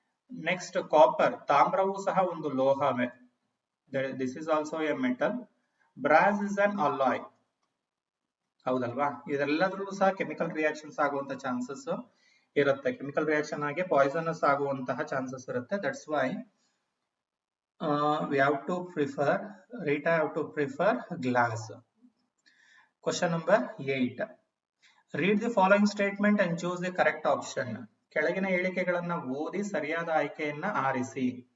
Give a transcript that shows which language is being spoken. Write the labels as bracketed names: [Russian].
[Kannada] Next copper, ತಾಮ್ರವು ಸಹ ಒಂದು ಲೋಹವೇ. [English] This is also a metal. Brass is an alloy, [Kannada] ಹೌದಲ್ವಾ? ಇದೆಲ್ಲದರಲ್ಲೂ ಸಹ ಕೆಮಿಕಲ್ ರಿಯಾಕ್ಷನ್ಸ್ ಆಗುವಂತ ಚಾನ್ಸಸ್ ಇರುತ್ತೆ. ಕೆಮಿಕಲ್ ರಿಯಾಕ್ಷನ್ ಆಗಿ ಪಾಯ್ಸನಸ್ ಆಗುವಂತಹ ಚಾನ್ಸಸ್ ಇರುತ್ತೆ. [English] That's why we have to prefer, Rita have to prefer glass. Question number 8. Read the following statement and choose the correct option. [Kannada] ಕೆಳಗಿನ ಹೇಳಿಕೆಗಳನ್ನ ಓದಿ ಸರಿಯಾದ ಆಯ್ಕೆಯನ್ನ ಆರಿಸಿ.